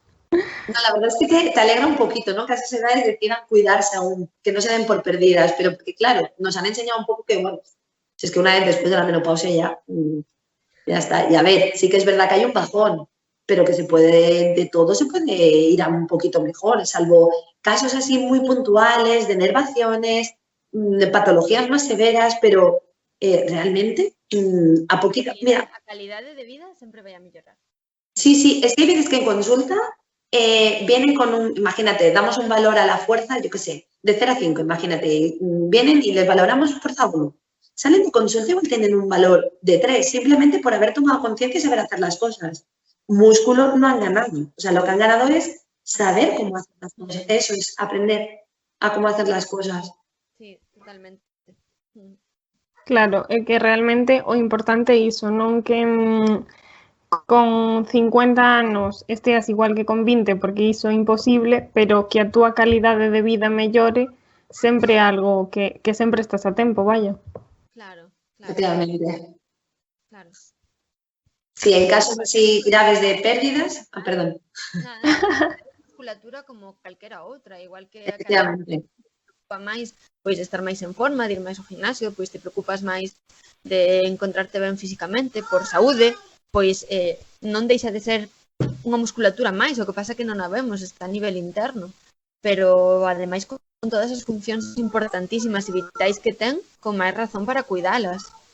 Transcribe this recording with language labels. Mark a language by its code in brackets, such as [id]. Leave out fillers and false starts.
[es] No, la verdad es que te alegra un poquito, ¿no? Que a esas edades decidan cuidarse aún, que no se den por perdidas, pero porque, claro, nos han enseñado un poco que, bueno, si es que una vez después de la menopausia ya está. Y a ver, sí que es verdad que hay un bajón, pero que de todo se puede ir a un poquito mejor, salvo casos así muy puntuales, de nervaciones, de patologías más severas, pero realmente a poquito... Mira, [gl] a calidade de vida sempre vai a mellorar. [es] Sí, es que hay veces que en consulta vienen con imagínate, damos un valor a la fuerza, yo qué sé, de 0 a 5, imagínate, vienen y les valoramos fuerza 1. Salen de consulta y igual tienen un valor de 3, simplemente por haber tomado conciencia y saber hacer las cosas. Músculo no han ganado, o sea, lo que han ganado es saber cómo hacer las cosas. Eso es aprender a cómo hacer las cosas. Sí, totalmente. [gl] Claro, é que realmente o importante é iso, non que con 50 anos esteas igual que con 20, porque iso é imposible, pero que a túa calidade de vida mellore sempre é algo que sempre estás a tempo, vaya. [es] Claro. Efectivamente. Claro. Sí, en casos así graves de pérdidas, perdón. [gl] Nada, musculatura como calquera outra, igual que a [es] Efectivamente. [gl] máis, pois estar máis en forma, de ir máis ao gimnasio, pois te preocupas máis de encontrarte ben físicamente, por saúde, pois non deixa de ser unha musculatura máis, o que pasa que non a vemos, está a nivel interno, pero ademais con todas as funcións importantísimas e vitais que ten, con máis razón para cuidalas.